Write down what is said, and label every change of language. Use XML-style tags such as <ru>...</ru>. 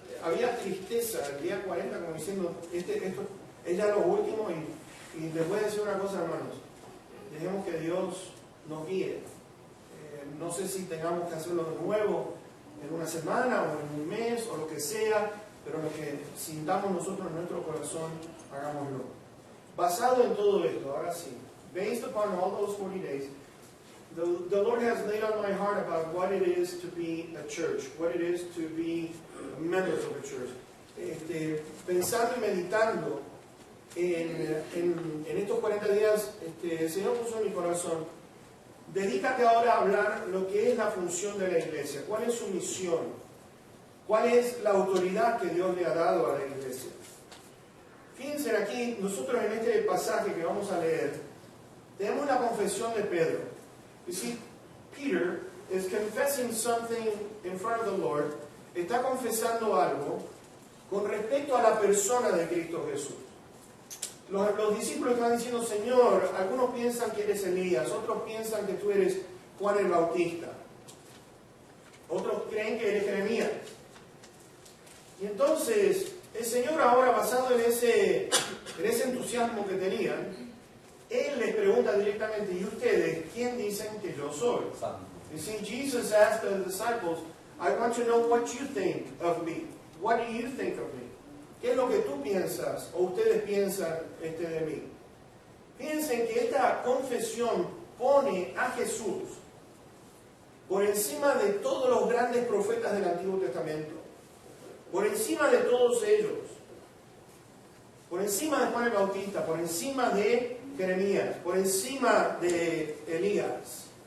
<es>Había tristeza el día 40, como diciendo, esto es ya lo último, y les voy a decir una cosa, hermanos. Dejemos que Dios nos guíe. No sé si tengamos que hacerlo de nuevo en una semana o en un mes o lo que sea, pero lo que sintamos nosotros en nuestro corazón, hagámoslo. Basado en todo esto, ahora sí,</es> <en>based upon all those 40 days, the Lord has laid on my heart about what it is to be a church, what it is to be members of a church.</en> <es>Pensando y meditando en estos 40 días, el Señor puso en mi corazón: dedícate ahora a hablar lo que es la función de la iglesia, cuál es su misión, cuál es la autoridad que Dios le ha dado a la iglesia. Fíjense aquí, nosotros en este pasaje que vamos a leer, tenemos la confesión de Pedro.</es> <en>You see, Peter is confessing something in front of the Lord,</en> <es>está confesando algo con respecto a la persona de Cristo Jesús. Los discípulos están diciendo: Señor, algunos piensan que eres Elías, otros piensan que tú eres Juan el Bautista, otros creen que eres Jeremías. Y entonces el Señor, ahora basado en ese entusiasmo que tenían, Él les pregunta directamente: ¿y ustedes quién dicen que yo soy?</es> <en>You see, Jesus asked the disciples, I want to know what you think of me. What do you think of me?</en> <es>¿Qué es lo que tú piensas o ustedes piensan de mí? Piensen que esta confesión pone a Jesús por encima de todos los grandes profetas del Antiguo Testamento, por encima de todos ellos, por encima de Juan el Bautista, por encima de Jeremías, por encima de Elías.</es>